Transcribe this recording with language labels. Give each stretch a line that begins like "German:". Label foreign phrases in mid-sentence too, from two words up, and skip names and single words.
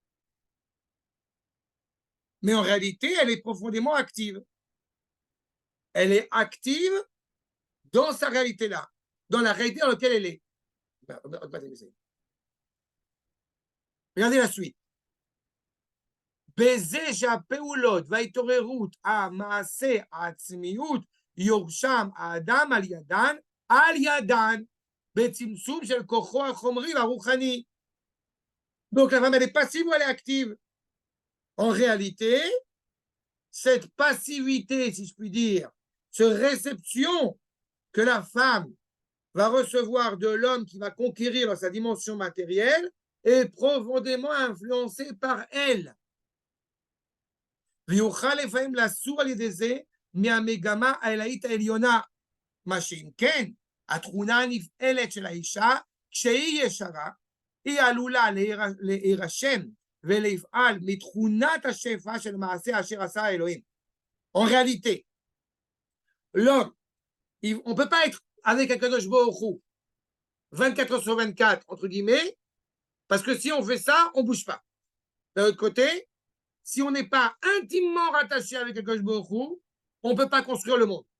French: Mais en réalité, elle est profondément active. Elle est active dans sa réalité-là, dans la réalité dans laquelle elle est. Regardez la suite.
Hebrew: בזה שהפעולות וההתעוררות, המעשה, העצמיות, יורשם האדם על ידן, בצמצום של כוחו החומרי והרוחני.
French: Donc la femme, elle est passive ou elle est active? En réalité, cette passivité, si je puis dire, cette réception que la femme va recevoir de l'homme qui va conquérir dans sa dimension matérielle est profondément influencée par elle.
Hebrew: ויוכל לפעמים לסור על ידי זה מהמגמה העילאית העליונה. מה שאם כן, התכונה הנפעלת של האישה, כשהיא ישרה, היא עלולה להירשם ולפעל מתכונת השפע של מעשה אשר עשה האלוהים.
French: En réalité, l'homme, on ne peut pas être avec un
Hebrew: Kadosh Baruch Hu
French: 24 heures sur 24, entre guillemets, parce que si on fait ça, on ne bouge pas. D'un autre côté, si on n'est pas intimement rattaché avec le
Hebrew: Kadosh Baruch Hu,
French: on ne peut pas construire le monde.